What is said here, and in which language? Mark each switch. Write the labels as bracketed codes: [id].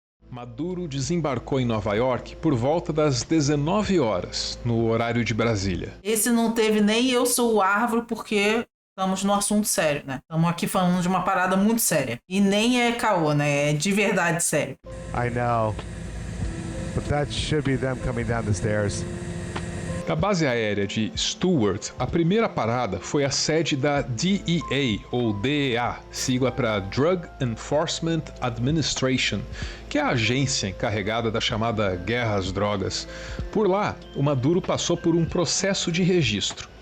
[pt] Maduro desembarcou em Nova York por volta das 19 horas, no horário de Brasília. Esse não teve nem eu sou o árvore, porque estamos no assunto sério, né? Estamos aqui falando de uma parada muito séria. E nem é caô, né? É de verdade sério. [en] I know. But that should be them coming down the stairs. [pt] Da base aérea de Stewart, a primeira parada foi a sede da DEA, ou DEA, sigla para Drug Enforcement Administration, que é a agência encarregada da chamada guerra às drogas. Por lá, o Maduro passou por um processo de registro.